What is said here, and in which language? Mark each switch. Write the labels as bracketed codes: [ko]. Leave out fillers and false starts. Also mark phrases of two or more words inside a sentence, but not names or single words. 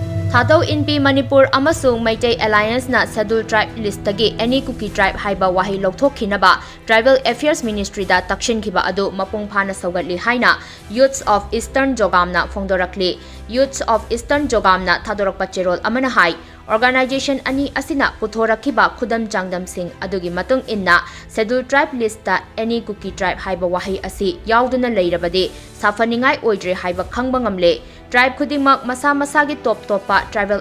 [mni] THADOU INPI MANIPUR AMASUNG MEITEI Alliance na [en] Scheduled Tribe List [mni] tagi [en] any Kuki Tribe [mni] Haiba Wahei Louthok-Khinaba Tribal Affairs Ministry da Takshinkhiba adu MAPUNG PHANA Shougatli HAINA Youths of Eastern ZOGAM na PHONGDORAKLI Youths of Eastern ZOGAM na THADORAKPA cherol amana hai Organization ani asina puthorakiba khudam changdam sing adugi matung inna [en] Scheduled Tribe List [mni] ta [en] any Kuki Tribe [mni] Haiba Wahei asi yauduna leirabade safaningai oidre haiba khangba ngamle Tribe khudingmak masa masagi top topa tribal